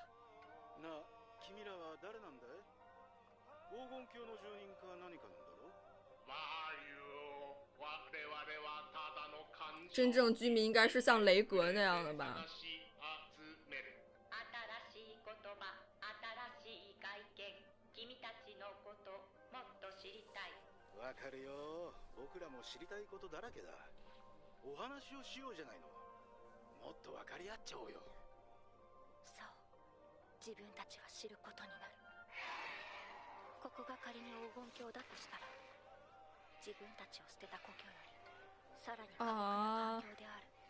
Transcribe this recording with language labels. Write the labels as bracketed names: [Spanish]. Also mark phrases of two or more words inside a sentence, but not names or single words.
[Japanese] なあ、君らは誰なんだい？黄金鏡の住人か何かなんだろう？ [Chinese] 真正居民应该是像雷格那样的吧？ [Japanese] わかるよ。僕らも知りたいことだらけだ。お話をしようじゃないの。もっと分かり合っちゃおうよ。そう、自分たちが知ることになる。ここが仮に黄金鏡だとしたら、自分たちを捨てた故郷よりさらに過酷な環境である。